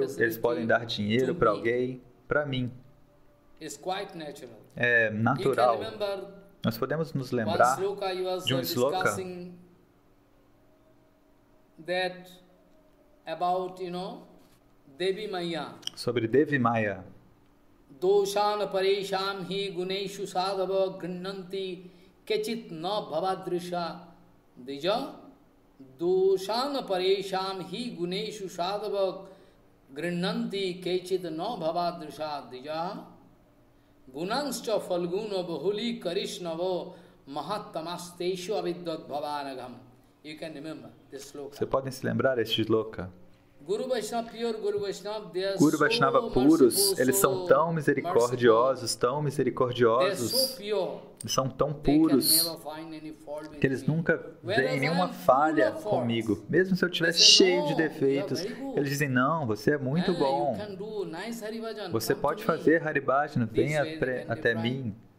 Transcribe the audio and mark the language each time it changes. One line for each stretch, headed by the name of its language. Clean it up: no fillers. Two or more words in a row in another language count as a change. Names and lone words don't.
Portuguese: Eles podem dar dinheiro para alguém. Para mim, é natural. Nós podemos nos lembrar de um sloka sobre Devi Maya.
Sanskrit: दोषान परेषाम् हि गुणेषु साधव गृणन्ति केचित् न भवादृश दिज. दोषान परेषाम् हि गुणेषु साधव गृणन्ति केचित् न भवादृश दिज. गुणांश्च फल्गुन बहुली करिष्णवो महत्तमास्तेषु अविद्यत् भवानगम्.
English: You can remember this sloka.
Portuguese: Você podem se lembrar deste sloka? Guru Vaishnava puros, eles são tão misericordiosos, eles são tão puros, que eles nunca veem nenhuma falha comigo. Mesmo se eu estivesse cheio de defeitos, eles dizem, não, você é muito bom, você pode fazer Haribhajana, venha até mim.